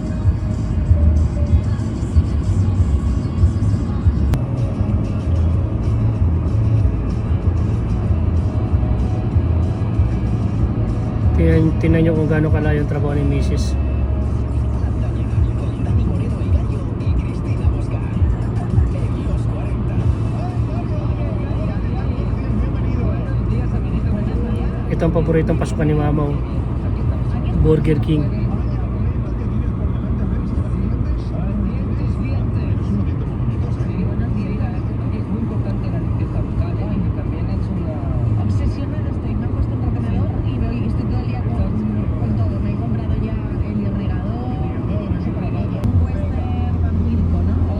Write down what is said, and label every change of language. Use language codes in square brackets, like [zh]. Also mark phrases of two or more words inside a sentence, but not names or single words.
[tl] Tingnan nyo kung gaano kalayo yung trabaho ni Mrs. Ito ang paboritong pasukan ni Mama, oh. Burger King. [es] Obsesionada estoy, me he puesto un ordenador y estoy todo el día con todo. Me he comprado ya el irrigador, un western lírico, ¿no?